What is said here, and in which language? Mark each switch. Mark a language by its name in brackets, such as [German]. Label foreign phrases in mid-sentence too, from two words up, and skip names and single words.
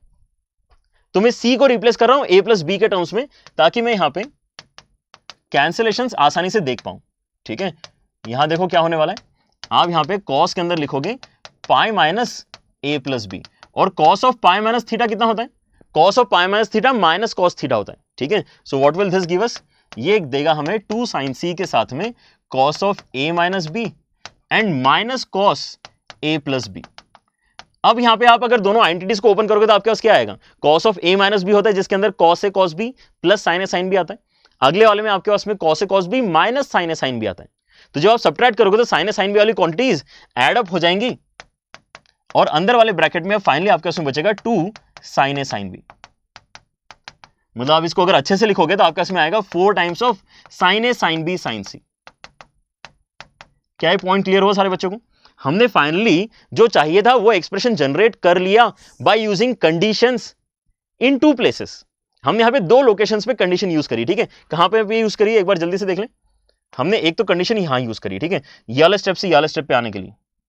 [Hindi] तो मैं c को रिप्लेस कर रहा हूं [English] a plus b [Hindi] के टर्म्स में, ताकि मैं यहां पे कैंसिलेशंस आसानी से देख पाऊं, ठीक है। यहां देखो क्या होने वाला है, आप यहां पे cos के अंदर लिखोगे [English] pi minus a plus b, [Hindi] और [English] cos of pi minus theta [Hindi] कितना होता है, [English] cos of pi minus theta minus cos theta [Hindi] होता है, ठीक है। [English] so what will this give us, [Hindi] ये देगा हमें 2 [English] sin c [Hindi] के साथ में [English] cos of a minus b and minus cos a plus b. [Hindi] अब यहां पे आप अगर दोनों आइडेंटिटीज को ओपन करोगे तो आपके पास क्या आएगा, [English] cos of a minus b [Hindi] होता है जिसके अंदर [English] cos a cos b plus sin a sin b [Hindi] आता है। अगले वाले में आपके पास में [English] cos a cos b minus sin a sin b [Hindi] आता है। तो जब आप सब्ट्रैक्ट करोगे तो [English] sin a sin b [Hindi] वाली क्वांटिटीज [English] add up [Hindi] हो जाएंगी, और अंदर वाले ब्रैकेट में फाइनली आपके पास में बचेगा 2 [English] sin a sin b। [Hindi] मतलब आप इसको अगर अच्छे से लिखोगे तो आपके पास में आएगा 4 [English] times of sin a sin b sin c. [Hindi] क्या ये [English] point clear [Hindi] हुआ सारे बच्चों को? हमने फाइनली जो चाहिए था वो [English] expression generate [Hindi] कर लिया [English] by using conditions in 2 places. [Hindi] हमने यहां पे 2 लोकेशंस पे [English] condition use [Hindi] करी, ठीक है। कहां पे यूज करी, एक बार जल्दी से देख लें। हमने एक तो कंडीशन यहां यूज करी, ठीक है, ये वाले स्टेप से ये वाले स्टेप पे आने के लिए।